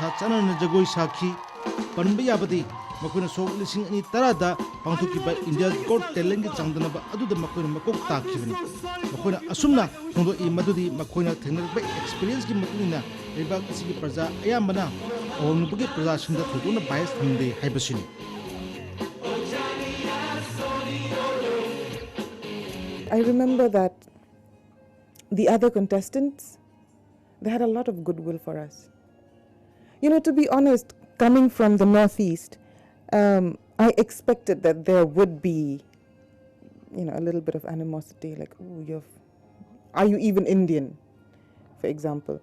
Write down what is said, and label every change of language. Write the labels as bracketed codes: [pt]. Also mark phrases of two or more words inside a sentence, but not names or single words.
[mni] চনন জগোই সাখী পনব য়াবদী মখোন সোক লিসিং অনি তরাদা পাংথোকিবা ইন্ডিয়া গট ট্যালেন্ট কী চাংদনব অদুদ মখোন মকোক তাখিবনী মখোন অসুমনা ফোংদো ই মদুদী মখোন থেংনরবে এক্সপিরিয়েন্স কী মতুনিনা লেবাক সিগী প্রজা অয়ামনা ওনুবগে প্রজা সিংদা থোদোনা বায়স থংদে হাইবসিনী. [en] I remember that the other contestants, they had a lot of goodwill for us. You know, to be honest, coming from the Northeast, I expected that there would be, you know, a little bit of animosity, like, oh, are you even Indian, for example.